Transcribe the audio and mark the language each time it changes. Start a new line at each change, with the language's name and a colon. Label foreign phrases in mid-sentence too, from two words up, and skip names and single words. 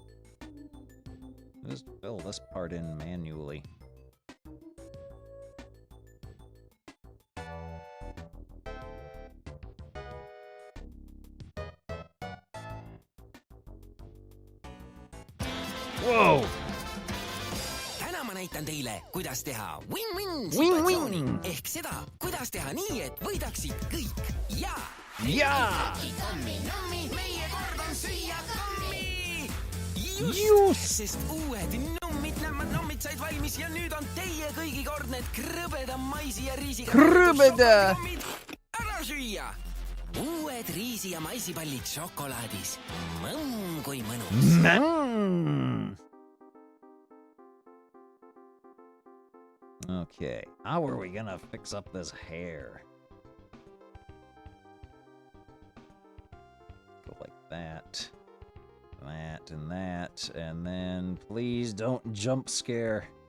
English: Just fill this part in manually. Whoa!
Estonian: Täna ma näitan teile, kuidas teha Win-win win-win-situatsiooni. Ehk seda, kuidas teha nii, et võidaksid kõik. Ja! Jaa! Kammi, nammi, meie kord on süüa kammi! Just! Sest uued nommid said valmis ja nüüd on teie kõigi kord need krõbeda maisi ja riisiga Krõbeda! ära süüa! Uued riisi- ja maisipallid šokolaadis. Kui mõnus.
English: Okay, how are we gonna fix up this hair? Go like that, that, and then please don't jump scare.